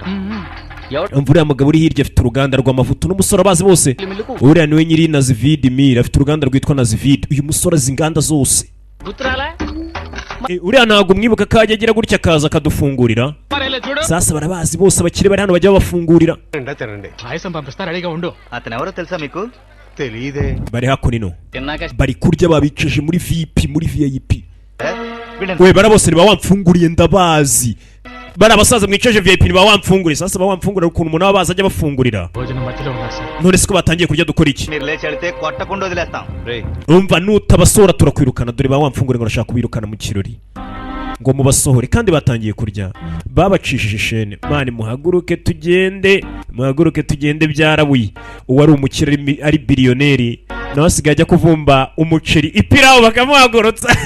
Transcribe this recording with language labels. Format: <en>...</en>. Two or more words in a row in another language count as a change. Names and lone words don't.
<rw>uriya mugabo uri hirya afite uruganda rw'amavuta n'umusore abazi bose uriya niwe nyiri Nazivid Mil afite uruganda rwitwa Nazivid uyu musore azi inganda zose uriya ntabwo umwibuka ko ajya agira gutya akaza akadufungurira sasa barabazi bose abakire bari hano bajya babafungurira</rw> <te>పాయసం పంపిస్తా రెడీగా ఉండు అతను ఎవరో తెలుసా మీకు తెలీదే</te> <rw>bari hakuno ino</rw> <te>తిన్నాక</te> <rw>bari kurya babicaje muri VIP we bara bose ni ba wamfunguriye ndabazi bari abasaza mwicaje VIP ni ba wamfunguriye sasa ba wamfungurira ukuntu umuntu aba baza ajya bafungurira</rw> <te>భోజనం మధ్యలో ఉన్నారు సార్</te> <rw>none siko batangiye kurya dukora iki</rw> <te>మీరు లేచి వెళ్తే కొట్టకుండా వదిలేస్తాం</te> <rw>umva nutabasora turakwirukana dore ba wamfunguriye ngo urashaka kubirukana mu kirori ngo mubasohore kandi batangiye kurya babacishije ishene mani muhaguruke tugende byarabuye uwari umukire ari biliyoneri nawe asigaye ajya kuvumba umuceri ipirawu bakamuhagurutsa</rw>